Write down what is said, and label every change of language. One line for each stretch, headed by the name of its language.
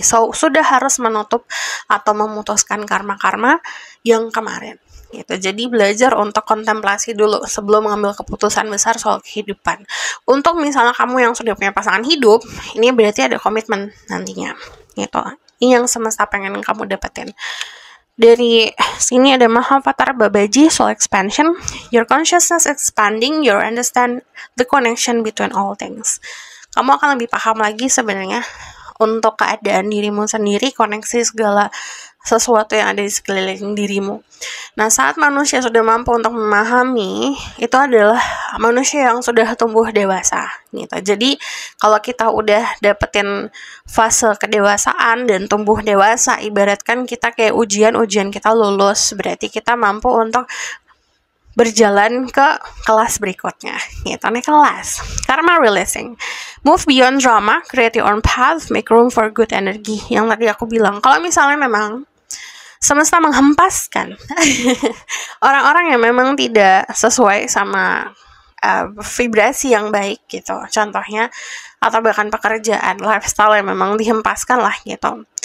Indonesian: So, sudah harus menutup atau memutuskan karma-karma yang kemarin. Gitu. Jadi belajar untuk kontemplasi dulu sebelum mengambil keputusan besar soal kehidupan. Untuk misalnya kamu yang sudah punya pasangan hidup, ini berarti ada komitmen nantinya. Gitu. Ini yang semesta pengen kamu dapetin. Dari sini ada Mahavatara Babaji,
English: soul expansion. Your consciousness expanding, you understand the connection between all things.
Indonesian: Kamu akan lebih paham lagi sebenarnya untuk keadaan dirimu sendiri, koneksi segala sesuatu yang ada di sekeliling dirimu. Nah, saat manusia sudah mampu untuk memahami, itu adalah manusia yang sudah tumbuh dewasa gitu. Jadi, kalau kita udah dapetin fase kedewasaan dan tumbuh dewasa, ibaratkan kita kayak ujian kita lulus, berarti kita mampu untuk berjalan ke kelas berikutnya gitu, naik kelas.
English: Karma releasing, move beyond drama, create your own path, make room for good energy.
Indonesian: Yang tadi aku bilang, kalau misalnya memang semesta menghempaskan orang-orang yang memang tidak sesuai sama vibrasi yang baik gitu, contohnya, atau bahkan pekerjaan, lifestyle yang memang dihempaskan lah gitu.